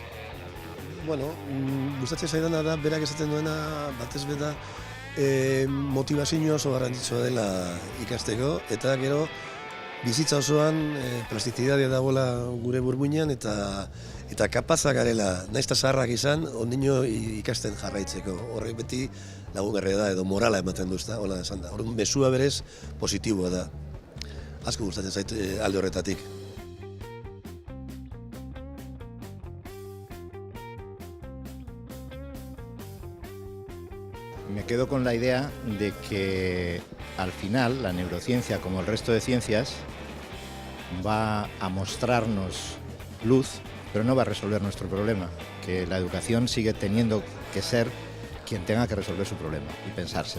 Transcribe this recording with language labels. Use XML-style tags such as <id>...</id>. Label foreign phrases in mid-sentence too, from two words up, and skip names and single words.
<eu>Gustatzen zaidana da, berak esaten duena, batez beda, motivazio oso garrantzitsua dela ikasteko, eta gero bizitza osoan plastizitatea dagoela gure burmuinean eta kapazak garela, nahiz eta zaharrak izan, ondino ikasten jarraitzeko. Horrek beti lagungarria da edo morala ematen du, hola esan da. Horren mesua berez positiboa da. Asko gustatzen zait alde horretatik.</eu> <es>Me quedo con la idea de que al final la neurociencia, como el resto de ciencias, va a mostrarnos luz, pero no va a resolver nuestro problema, que la educación sigue teniendo que ser quien tenga que resolver su problema y pensárselo.</es>